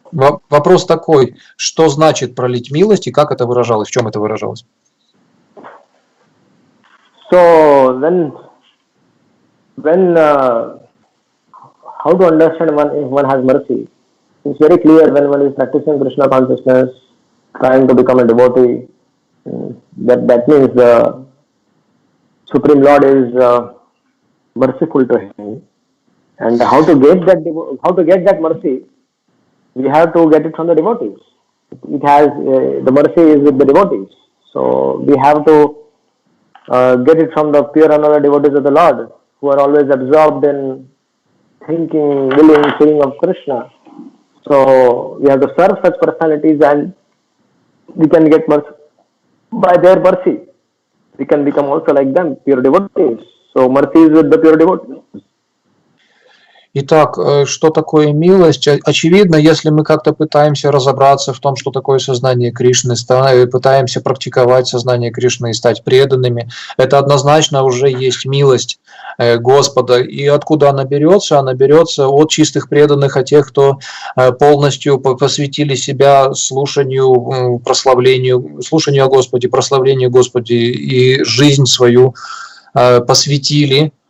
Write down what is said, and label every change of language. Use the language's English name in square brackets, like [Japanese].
[Russian] Вопрос такой: что значит пролить милость и как это выражалось? В чем это выражалось? [English] So when how to understand if one has mercy? It's very clear when one is practicing Krishna consciousness, trying to become a devotee. That means the Supreme Lord is merciful to him. And how to get that mercy? We have to get it from the devotees. It has the mercy is with the devotees. So we have to get it from the pure and holy devotees of the Lord, who are always absorbed in thinking, willing, feeling of Krishna. So we have to serve such personalities, and we can get mercy. By their mercy, we can become also like them, pure devotees. So mercy is with the pure devotees. [Russian] Итак, что такое милость? Очевидно, если мы как-то пытаемся разобраться в том, что такое сознание Кришны, пытаемся практиковать сознание Кришны и стать преданными, это однозначно уже есть милость Господа. И откуда она берется? Она берется от чистых преданных, от тех, кто полностью посвятили себя слушанию о Господе, прославлению Господа и жизнь свою посвятили.